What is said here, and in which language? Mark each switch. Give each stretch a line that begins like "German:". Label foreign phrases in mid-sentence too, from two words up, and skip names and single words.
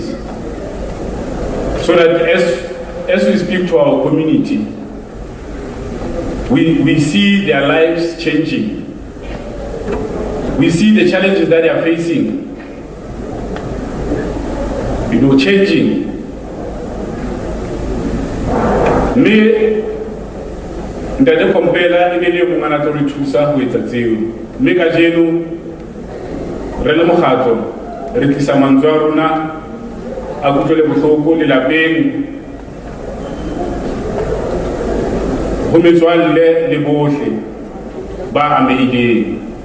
English: So that as we speak to our community, we see their lives changing. We see the challenges that they are facing, changing.
Southern Sotho: Me, Ntate Komphela e bile mongana tlo re thusa ho etsa tseo. Me ka jeno re le mokgatlo re tlisa mantswe a rona a kutlwele bohloko le lapeng ho metswalle le bohle ba amehileng.